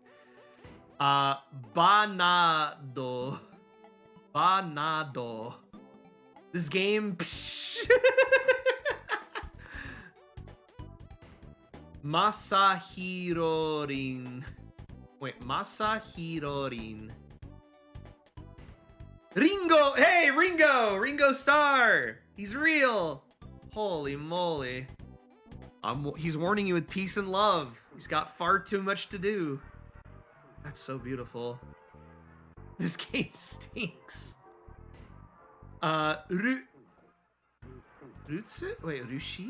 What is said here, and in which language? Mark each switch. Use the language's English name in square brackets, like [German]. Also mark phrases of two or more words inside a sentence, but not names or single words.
[English] Banado. Banado. This game. Masahirorin. Wait, Masahirorin. Ringo! Hey, Ringo! Ringo Starr! He's real! Holy moly. He's warning you with peace and love. He's got far too much to do. That's so beautiful. This game stinks. Rutsu? Wait, Rushi?